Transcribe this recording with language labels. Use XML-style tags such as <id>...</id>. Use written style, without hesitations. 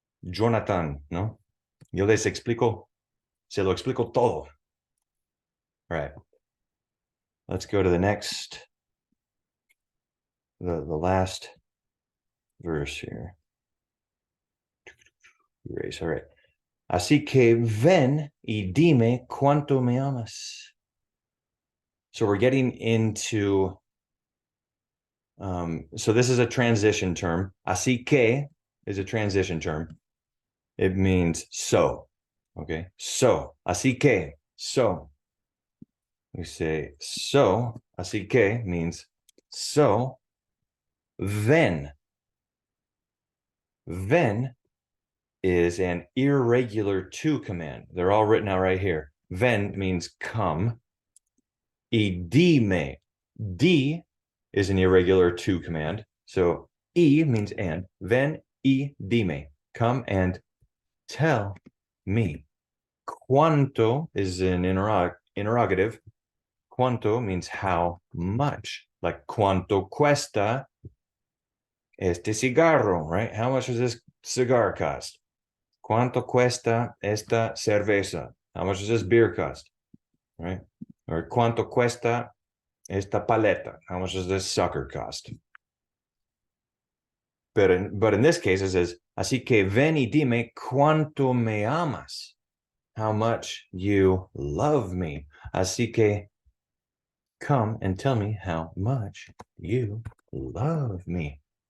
<es>Jonathan, ¿no? Yo les explico, se lo explico todo. All right.</es> <en>Let's go to the next, the last verse here. Erase, all right.</en> <es>Así que ven y dime cuánto me amas.</es> <en>So we're getting into, so this is a transition term. Así que is a transition term. It means so, okay? So, así que, so. We say so, así que means so. Ven. Ven is an irregular to command. They're all written out right here. Ven means come. Y dime. Di is an irregular to command. So y means and. Ven y dime. Come and tell me. Cuánto is an interrogative. Cuánto means how much. Like</en> <es>cuánto cuesta este cigarro,</es> <en>right? How much does this cigar cost?</en> <es>¿Cuánto cuesta esta cerveza?</es> <en>How much does this beer cost? Right?</en> <es>Or ¿cuánto cuesta esta paleta?</es> <en>How much does this sucker cost? But in this case, it says,</en> <es>así que ven y dime cuánto me amas.</es> <en>How much you love me. Así que come and tell me how much you love me.</en>